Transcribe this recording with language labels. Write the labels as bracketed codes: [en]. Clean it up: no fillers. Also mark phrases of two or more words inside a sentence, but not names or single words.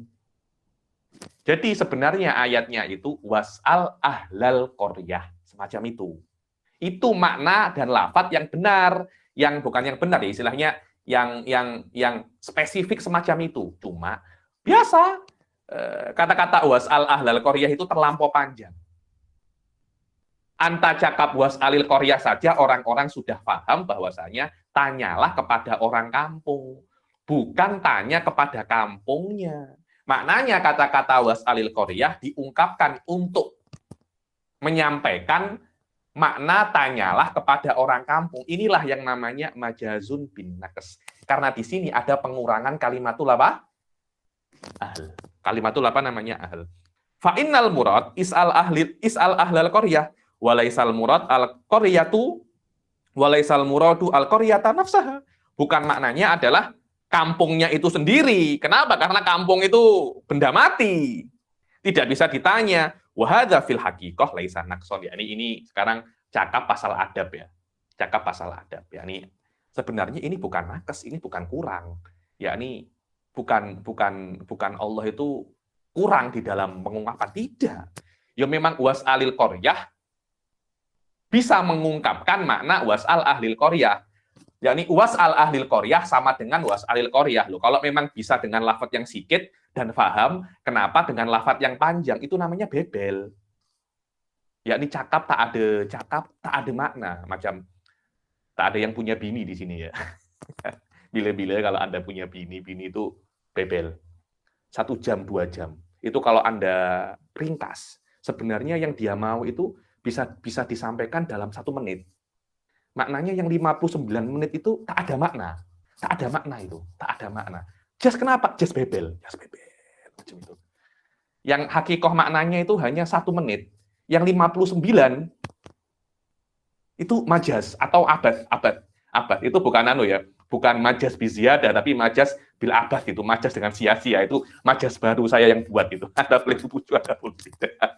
[ms] Jadi sebenarnya ayatnya itu [ar] واسأل أهل القرية, [ms] semacam itu. Itu makna dan lafadz yang benar, yang bukan yang benar ya, istilahnya yang spesifik semacam itu. Cuma biasa kata-kata [ar] واسأل أهل القرية [ms] itu terlampau panjang. Anta cakap [ar] واسأل القرية [ms] saja orang-orang sudah paham bahwasanya tanyalah kepada orang kampung, bukan tanya kepada kampungnya. Maknanya kata-kata [ar] واسأل القرية [ms] diungkapkan untuk menyampaikan makna tanyalah kepada orang kampung. Inilah yang namanya [ar] مجاز بالنقص. [ms] Karena di sini ada pengurangan kalimatul apa? Ahl. Kalimatul apa namanya? Ahl. [ar] فإن المراد اسأل أهل القرية وليس المراد القرية وليس المراد القرية نفسها. [ms] Bukan maknanya adalah kampungnya itu sendiri. Kenapa? Karena kampung itu benda mati. Tidak bisa ditanya. [ar] وهذا في الحقيقة ليس نقصا. [ms] Ini sekarang cakap pasal adab ya. Cakap pasal adab. Ini sebenarnya ini bukan nakes, ini bukan kurang. Yakni bukan Allah itu kurang di dalam pengungkapan, tidak. Ya memang [ar] واسأل القرية [ms] bisa mengungkapkan makna [ar] واسأل أهل القرية. [ms] Yakni [ar] واسأل أهل القرية [ms] sama dengan [ar] واسأل القرية. [ms] Loh, kalau memang bisa dengan lafadz yang sikit dan paham, kenapa dengan lafadz yang panjang? Itu namanya bebel. Yakni cakap tak ada makna, macam tak ada yang punya bini di sini ya. Bila-bila kalau Anda punya bini itu bebel. 1 jam, 2 jam. Itu kalau Anda ringkas, sebenarnya yang dia mau itu bisa disampaikan dalam 1 menit. Maknanya yang 59 menit itu tak ada makna. Tak ada makna itu, tak ada makna. Just kenapa? Just bebel. Just bebel. Macam itu. Yang hakikoh maknanya itu hanya 1 menit. Yang 59 itu majas atau abad. Itu bukan ya. Bukan [ar] مجاز بالزيادة, [ms] tapi [ar] مجاز بالعبث [ms] itu. Majas dengan sia-sia. Itu majas baru saya yang buat itu. Ada boleh puju, ada boleh tidak.